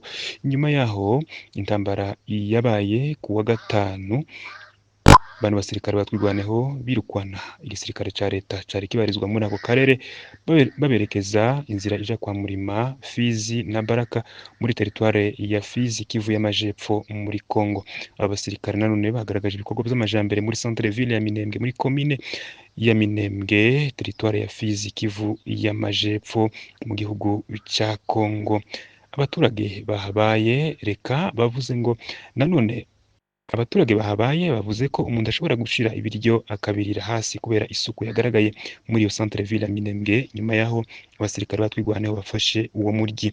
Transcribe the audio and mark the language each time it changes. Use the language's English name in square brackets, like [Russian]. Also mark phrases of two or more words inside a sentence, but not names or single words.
[Rundi] Nyuma yaho intambara yabaye kuwa gatanu, bano basirikare batwigwaneho birukwana igisirikare ca leta cari kibarizwa muri ako karere baberekeza inzira ija kwa Murima, Fizi na Baraka muri teritware ya Fizi, Kivu y'amajepfo muri Kongo. Aba basirikare nanone bagaragaje ibikorwa vy'amajambere muri [French] centre ville [Rundi] ya Minembwe muri commune ya Minembwe, teritware ya Fizi, Kivu y'amajepfo mu gihugu ca Kongo. Abaturage bahabaye reka bavuze ngo nanone abaturage bahabaye bavuze ko umuntu ashobora gushira ibiryo akabirira hasi kubera isuku yagaragaye muri iyo [French] centre ville [Rundi] ya Minembwe. Nyuma yaho abasirikare batwigwaneho bafashe uwo muryi.